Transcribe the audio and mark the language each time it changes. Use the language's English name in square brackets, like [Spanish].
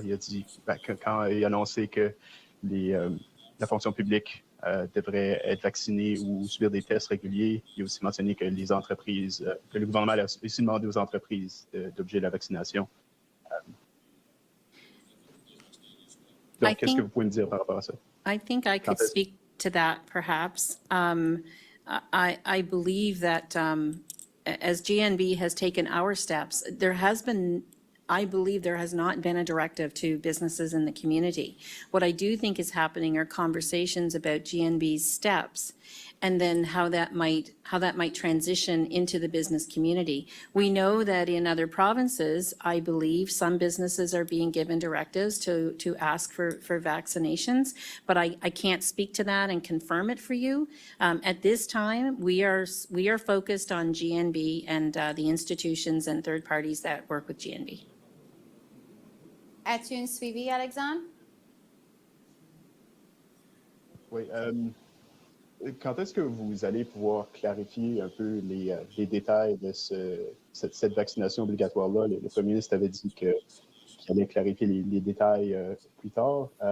[French] Il a dit, quand il a annoncé que la fonction publique devrait être vaccinée ou subir des tests réguliers, il a aussi mentionné que les entreprises, que le gouvernement a aussi demandé aux entreprises d'obliger la vaccination. Donc, qu'est-ce que vous pouvez me dire par rapport à ça? [English] I think I could speak to that perhaps. I believe that as GNB has taken our steps, I believe there has not been a directive to businesses in the community. What I do think is happening are conversations about GNB's steps and then how that might transition into the business community. We know that in other provinces, I believe some businesses are being given directives to ask for vaccinations, but I can't speak to that and confirm it for you. At this time, we are focused on GNB and the institutions and third parties that work with GNB. [French] As-tu un suivi, Alexandre? Oui. Quand est-ce que vous allez pouvoir clarifier un peu les détails de cette vaccination obligatoire-là? Le premier ministre avait dit qu'il allait clarifier les détails plus tard.